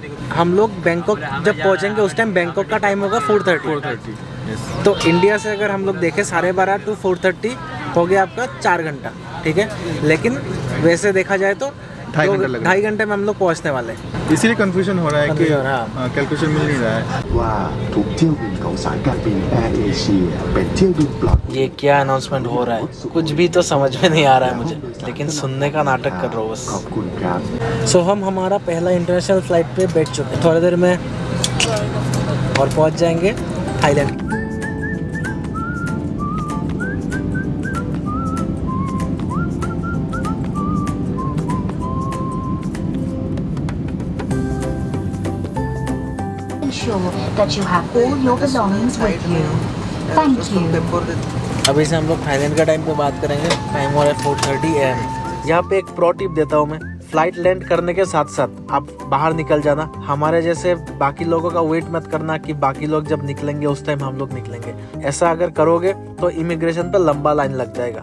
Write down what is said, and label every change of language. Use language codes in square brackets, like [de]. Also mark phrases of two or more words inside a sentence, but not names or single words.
[hi] हम लोग बैंकॉक जब पहुँचेंगे उस टाइम बैंकॉक का टाइम होगा 4:30। तो इंडिया से अगर हम लोग देखें 12:30 to 4:30 हो गया आपका 4 घंटा, ठीक है। लेकिन वैसे देखा जाए तो 2.5 घंटे में हम लोग पहुँचने वाले हैं। इसीलिए कंफ्यूजन हो रहा है कि हाँ। कैलकुलेशन मिल नहीं रहा है। [th] ว่าทุกเที่ยวบินของสายการบินแอร์เอเชียเป็นเที่ยวบินปลอด [hi] ये क्या अनाउंसमेंट हो रहा है, कुछ भी तो समझ में नहीं आ रहा है मुझे, लेकिन सुनने का नाटक कर रहा हूँ [th] ขอบ [hi] बस। [th] คุณครับ [hi] सो हम हमारा पहला [en] international flight [hi] पे बैठ चुके हैं, थोड़ी देर में और पहुंच जाएंगे थाईलैंड। [en] Ensure that you have all your belongings with you. Thank you. [hi] अभी से हम लोग थाईलैंड का टाइम पे बात करेंगे। टाइम हो रहा है 4:30 AM। यहाँ पे एक [en] pro tip [hi] देता हूँ मैं, [en] flight land [hi] करने के साथ साथ आप बाहर निकल जाना। हमारे जैसे बाकी लोगों का वेट मत करना कि बाकी लोग जब निकलेंगे उस टाइम हम लोग निकलेंगे। ऐसा अगर करोगे तो इमिग्रेशन पे लंबा लाइन लग जाएगा।